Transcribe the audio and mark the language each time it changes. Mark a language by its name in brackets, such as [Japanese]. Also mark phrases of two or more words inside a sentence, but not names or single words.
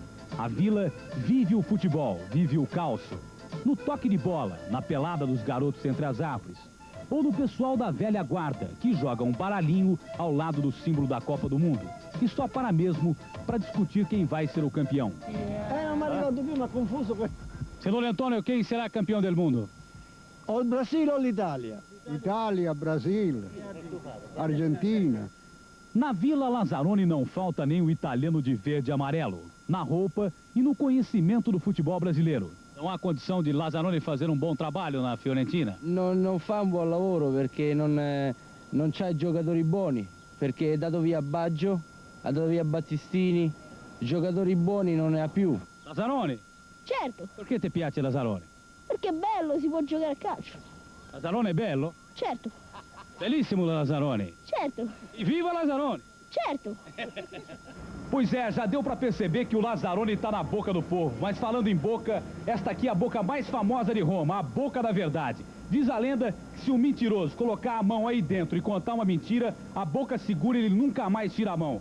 [Portuguese] A vila vive o futebol, vive o calço. No toque de bola, na pelada dos garotos entre as árvores. Ou no pessoal da velha guarda, que joga um baralhinho ao lado do símbolo da Copa do Mundo. E só para mesmo para discutir quem vai ser o campeão. [Italian] Ma dobbiamo confuso questo. [Portuguese] Senhor Antônio, quem será campeão do mundo? [Italian] O il Brasile o l'Italia? [Portuguese] Itália, Brasil, Argentina. Na Vila Lazzaroni não falta nem o italiano de verde e amarelo, na roupa e no conhecimento do futebol brasileiro. Não há condição de Lazzaroni fazer um bom trabalho na Fiorentina? [Italian] Non fa un buon lavoro perché non c'ha giocatori buoni, perché è dato via Baggio, ha dato via Battistini, giocatori buoni non ne ha più. Lazzaroni, Certo, perché ti piace Lazzaroni? perché è bello, si può giocare a calcio. Lazzaroni è bello? Certo, Bellissimo Lazzaroni. certo, E viva Lazzaroni! certo. [Portuguese] Pois é, já deu pra perceber que o Lazzaroni tá na boca do povo. Mas falando em boca, esta aqui é a boca mais famosa de Roma, a Boca da Verdade. Diz a lenda que se um mentiroso colocar a mão aí dentro e contar uma mentira, a boca segura e ele nunca mais tira a mão.